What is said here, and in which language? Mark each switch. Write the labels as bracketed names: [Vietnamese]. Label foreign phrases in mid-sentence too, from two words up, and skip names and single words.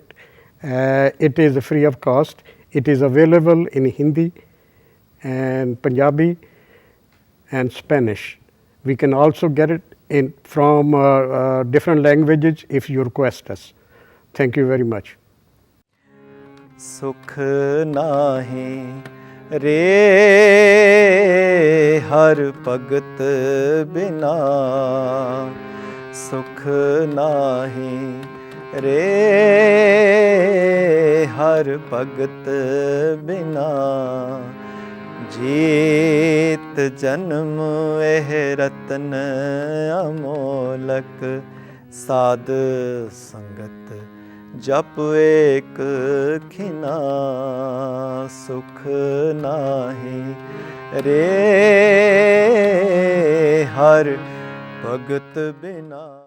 [English] It is free of cost. It is available in Hindi and Punjabi and Spanish. We can also get it from different languages if you request us. Thank you very much. [Punjabi] ਸੁਖ ਨਹੀ ਰੇ ਹਰ ਭਗਤ ਬਿਨਾ, ਸੁਖ ਨਹੀ ਰੇ ਹਰ ਭਗਤ ਬਿਨਾ, ਜੀਤ ਜਨਮ ਏਹ ਰਤਨ ਅਮੋਲਕ, ਸਦ ਸੰਗਤ ਜਪ ਏਕ ਖਿਨਾ, ਸੁਖ ਨਾਹੀ ਰੇ ਹਰ ਭਗਤ ਬਿਨਾ।